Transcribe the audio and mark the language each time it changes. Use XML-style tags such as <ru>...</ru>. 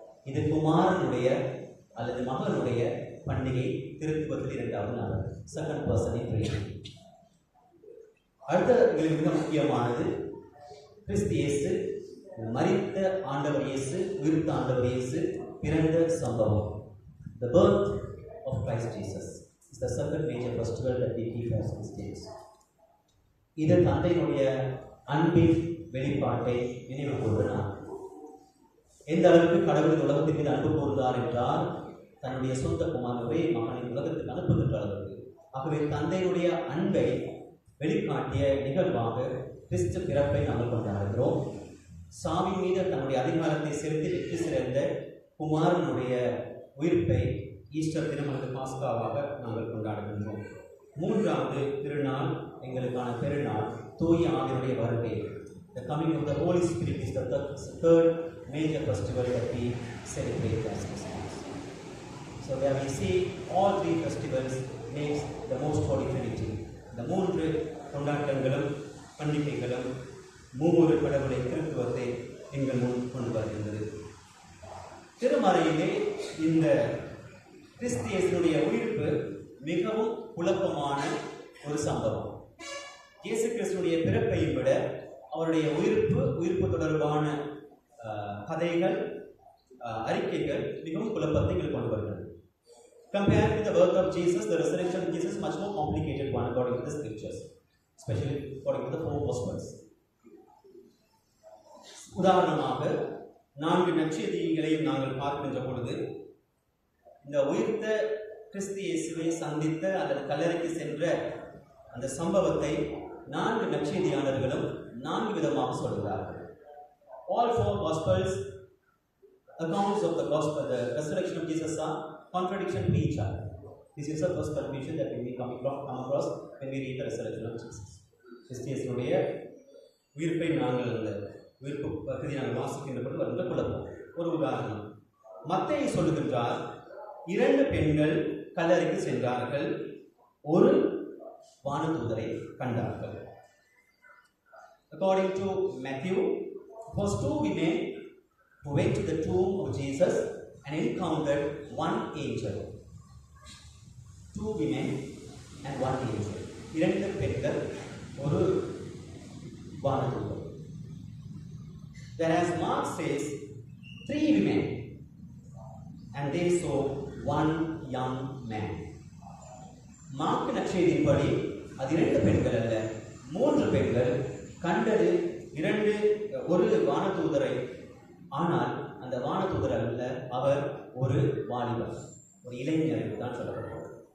<ta>இது குமாரனுடைய அல்லது மகனுடைய பண்டிகை, திருத்துவத்தில் 2வது நாள்,</ta> <en>Second person in tree.</en> <ta>அடுத்த எங்களுக்கு மிக முக்கியமானது கிறிஸ்து இயேசு மரித்த ஆண்டவர் இயேசு, உயிர்த்த ஆண்டவர் இயேசு பிறந்த சம்பவம்.</ta> <en>The birth of Christ Jesus is the second major festival that we keep as Christians.</en> <ta>இது தந்தையினுடைய அன்பின் வெளிப்பாட்டை நினைவு கூறுகிறார். எந்த அளவுக்கு கடவுள் உலகத்தின் மீது அன்பு கூறுகிறார் என்றால் தன்னுடைய சொந்த குமாரனை மகனை உலகத்துக்கு அனுப்புகின்ற அளவுக்கு. ஆகவே தந்தையினுடைய அன்பை வெளிக்காட்டிய நிகழ்வாக கிறிஸ்து பிறப்பை நாங்கள் கொண்டாடுகிறோம். சாவி மீது தன்னுடைய அதிகாரத்தை செலுத்தி வெற்றி சிறந்த குமாரனுடைய உயிர்ப்பை ஈஸ்டர் தினமது பாஸ்காவாக நாங்கள் கொண்டாடுகின்றோம். 3வது திருநாள் எங்களுக்கான பெருநாள் தூய ஆவியுடைய வருகை.</ta> <en>The coming of the Holy Spirit is the third major festival that we celebrate as Christians. So where we see all 3 festivals makes the most holy Trinity.</en> <ta>இந்த 3 கொண்டாட்டங்களும் பண்டிகைகளும் மூவொரு கடவுளை திருத்துவத்தை எங்கள் முன் கொண்டு வருகின்றது. திருமறையிலே இந்த கிறிஸ்து இயேசுவினுடைய உயிர்ப்பு மிகவும் குழப்பமான ஒரு சம்பவம். இயேசு கிறிஸ்துவினுடைய பிறப்பையும் விட அவருடைய உயிர்ப்பு தொடர்பான கதைகள், அறிக்கைகள் மிகவும் குழப்பத்தை கொண்டு வருகிறது.</ta> <en>Compared with the birth of Jesus, the resurrection of Jesus is much more complicated one according to the scriptures, especially according to the 4 Gospels.</en> <ta>உதாரணமாக 4 நற்செய்திகளையும் நாங்கள் பார்க்கின்ற பொழுது, இந்த உயிர்த்த கிறிஸ்து இயேசுவை சந்தித்த அல்லது கல்லறைக்கு சென்ற அந்த சம்பவத்தை 4 நற்செய்தியாளர்களும் 4 விதமாக சொல்கிறார்கள்.</ta> <en>All 4 Gospels accounts of the gospel, the resurrection of Jesus are contradiction to each other. This is the first confusion that we come across when we read the resurrection of Jesus.</en> <ta>கிறிஸ்தியனுடைய உயிர்ப்பை நாங்கள் அந்த உயிர்ப்பு பகுதி நாங்கள் வாசிக்கின்ற பொழுது வருகின்ற குழப்பம். ஒரு உதாரணம், மத்தேயு சொல்லுகின்றார், 2 பெண்கள் கல்லறைக்கு சென்றார்கள், ஒரு வானதூதரை கண்டார்கள்.</ta> <en>According to Matthew, it was 2 women who went to the tomb of Jesus and encountered 1 angel. 2 women and 1 angel.</en> <ta>2 பெண்கள், ஒரு வானதூதர்.</ta> <en>Whereas Mark says 3 women and they saw 1 young man.</en> <ta>Mark நற்செய்தியின்படி அது 2 பெண்கள் அல்ல, 3 பெண்கள் கண்டது ஒரு வானதூதரை. ஆனால் அந்த வானதூதர் அல்ல, அவர் ஒரு வாலிபர், ஒரு இளைஞர் என்று தான் சொல்லப்பட்டது.</ta>